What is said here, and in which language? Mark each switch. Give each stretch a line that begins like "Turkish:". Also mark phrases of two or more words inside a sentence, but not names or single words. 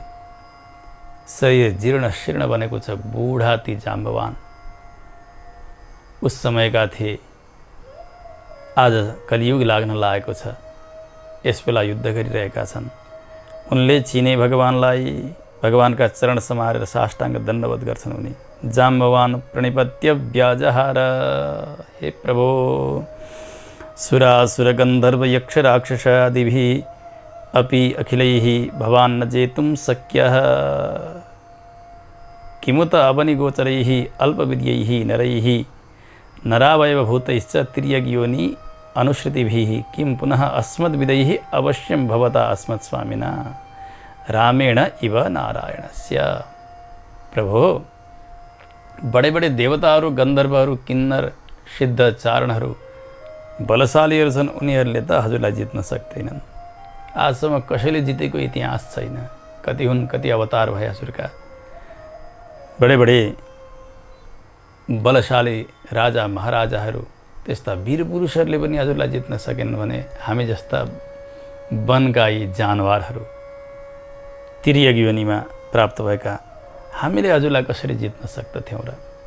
Nepali: शरीर जीर्ण शीर्ण बनेको छ, बुढा ती जाम्बवान उस समयका थिए। आज कलियुग लाग्न लागेको छ, यस बेला युद्ध गरिरहेका छन्। उनले चिने भगवानलाई, भगवानका चरण समारेर साष्टाङ्ग दण्डवत गर्छन् उनी।
Sanskrit: जाम्बवान प्रणिपत्य व्याजहार, हे प्रभो सुरासुर गन्धर्व यक्ष राक्षस आदिभिः अपि अखिलैः भवान् न जेतुं शक्यः। किमुत अवनिगोचरैः अल्पविद्यैः नरैः नरावयवभूतैश्च तिर्यग्योनि अनुश्रुतिभिः किं पुनः अस्मद्विदैः अवश्यं भवता अस्मत्स्वामिना रामेण इव नारायणस्य।
Nepali: प्रभो, बडे बडे देवताहरू, गन्धर्वहरू, किन्नर, सिद्ध, चारणहरू बलशालीहरू छन्। उनीहरूले त हजुरलाई जित्न सक्दैनन्। आजसम्म कसैले जितेको इतिहास छैन। कति हुन्, कति अवतार भए हजुरका। बडे बडे बलशाली राजा महाराजाहरू, त्यस्ता वीर पुरुषहरूले पनि हजुरलाई जित्न सकेनन् भने हामी जस्ता वनका यी जानवरहरू, तिर्यक योनिमा प्राप्त भएका हामीले हजुरलाई कसरी जित्न सक्दथ्यौँ र?